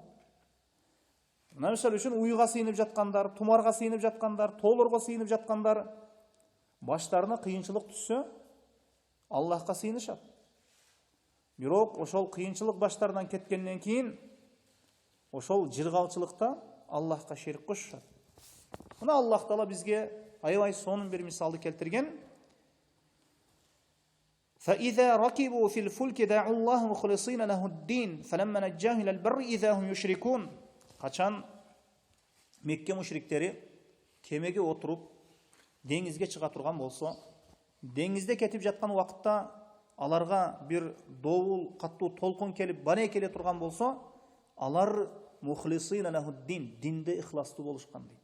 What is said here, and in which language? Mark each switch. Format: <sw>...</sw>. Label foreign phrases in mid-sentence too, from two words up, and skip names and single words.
<ky>Мына мисалы үчүн уйга сыйынып жаткандар, тумарга сыйынып жаткандар, тоолорго сыйынып жаткандар, баштарына кыйынчылык түшсө, Аллахка сыйынышат. Бирок ошол кыйынчылык баштарынан кеткенден кийин, ошол жыргалчылыкта Аллахка шерик кошушат. Мына Аллах Таала бизге аябай сонун бир мисалды келтирген.</ky> <ar>فإذا ركبوا في الفلك دعوا الله مخلصين له الدين فلما نجاهم إلى البر إذا هم يشركون.</ar> <ky>Качан Мекке мушриктери кемеге отуруп деңизге чыга турган болсо, деңизде кетип жаткан убакытта аларга бир добул, каттуу толкун келип, бане келе турган болсо, алар</ky> <ar>مخلصين له الدين,</ar> <ky>динде ихластуу болушкан дейт.</ky>